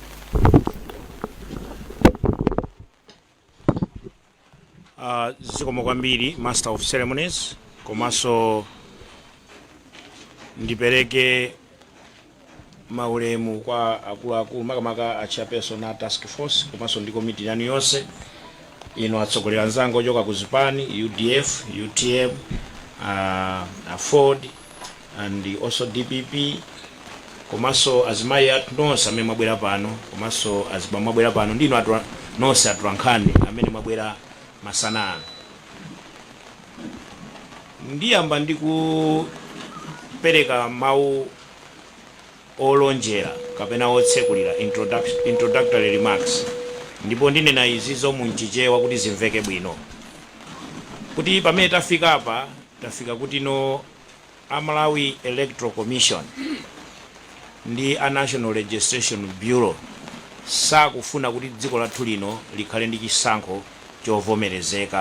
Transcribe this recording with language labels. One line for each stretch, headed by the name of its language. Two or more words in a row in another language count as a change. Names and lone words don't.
Nyanja: Zikomo kwambiri
English: Master of Ceremonies
Nyanja: komanso ndipereke maulemu kwa akuluakulu makamaka a chairperson na
English: task force
Nyanja: komanso ndi committee yanu yonse ino atsogolera nzango ochoka ku zipani UDF, UTM, Afford
English: and also
Nyanja: DPP komanso azimayi athu nonse amene mwabwera pano komanso azibambo mwabwera pano ndino atu nonse atulankhani amene mwabwera masana ano. ndiyamba ndi kupereka mawu olonjera kapena otsekulira
English: introductory remarks,
Nyanja: ndipo ndinena izi zomwe mchichewa kuti zimveke bwino, kuti pamene tafika apa tafika kuti no a Malawi Electoral Commission ndi a National Registration Bureau sakufuna kuti dziko lathu lino likhale ndi chisankho chovomerezeka.